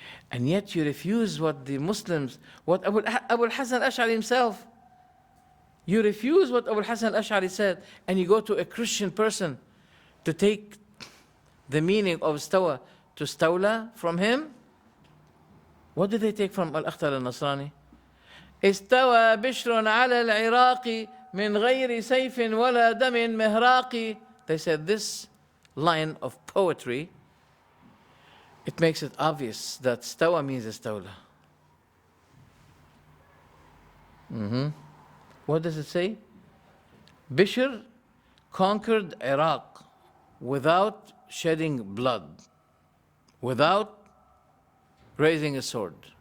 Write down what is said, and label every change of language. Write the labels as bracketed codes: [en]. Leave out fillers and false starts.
[en] And yet you refuse what the Muslims, what Abu Hasan al-Ash'ari himself, you refuse what Abu Hasan al-Ash'ari said, and you go to a Christian person to take the meaning of istawa to stawla from him. What did they take from Al-Akhtar al-Nasrani? [ar] استوى بشر على العراق من غير سيف ولا دم مهراق. [en] They said this line of poetry, it makes it obvious that stawa means istawla. What does it say? Bishr conquered Iraq without shedding blood, without raising a sword.